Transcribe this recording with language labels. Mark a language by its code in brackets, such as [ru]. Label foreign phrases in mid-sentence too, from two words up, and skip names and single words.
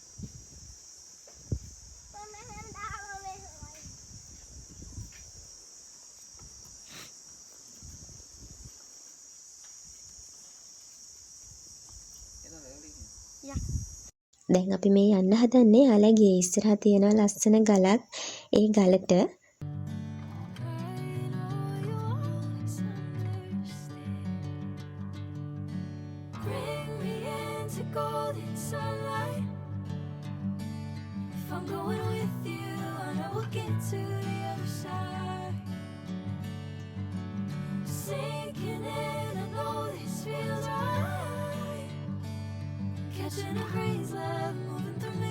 [si] දැන් අපි මේ යන්න හදන්නේ එයාලා ගේ ඉස්සරහා තියෙන ලස්සන ගලක්. ඒ ගලට [en] golden sunlight. If I'm going with you, I know we'll get to the other side. Sinking in, I know this feels right. Catching a breeze, love moving through me.